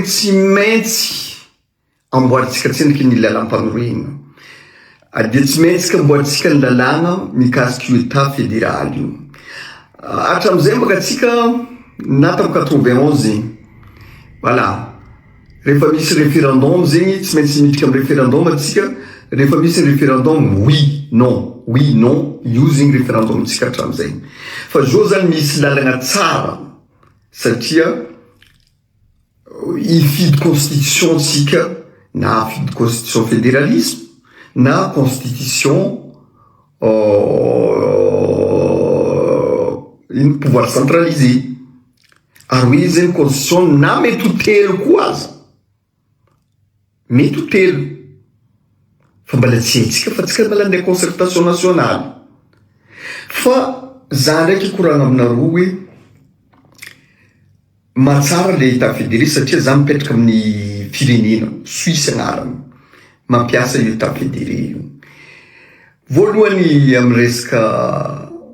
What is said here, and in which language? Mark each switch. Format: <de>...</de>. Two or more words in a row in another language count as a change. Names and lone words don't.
<mg>tsy maintsy amboaritsika tsendriky ny lalam-paharoena dia tsy maintsy ka amboaritsika ny lalagna mikasiky io</mg> <fr>état fédéral</fr> <mg>io hatram'izay mbaka atsika natamo 91 zegny voilà rehefa misy référendum zegny tsy maintsy miditra amin'ny référendum atsika rehefa misy référendum</mg> <fr>oui non</fr> <mg>io zegny référendum tsika hatram'izay fa zao zany misy lalagna tsara satria ifidy constitution tsika na afidy constitution fédéralisme na</mg> <fr>constitution une pouvoir centralisé</fr> <mg>ary hoe zegny constitution na mety ho telo koa aza mety ho telo fa mbala tsy haintsika fa tsika mbala andeha</mg> <fr>concertation nationale</fr> <mg>fa za ndraiky koragna aminareo hoe matsara le</mg> <fr>état fédéré</fr> <mg>satria za mipetraka amin'ny firenena Suisse agnarany mampiasa io état fédéré io voalohany amin'ny resaka</mg>